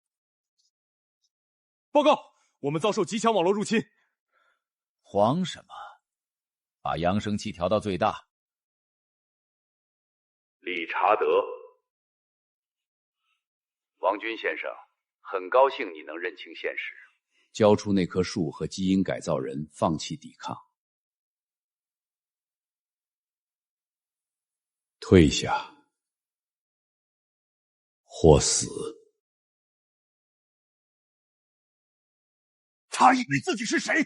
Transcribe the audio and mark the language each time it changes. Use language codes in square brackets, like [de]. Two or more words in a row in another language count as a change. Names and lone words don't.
[zh] 報告，我們遭受極強網絡入侵。慌什麼？把揚聲器調到最大。理查德，王軍先生，很高興你能認清現實。交出那棵樹和基因改造人，放棄抵抗。退下或死。他以为自己是谁？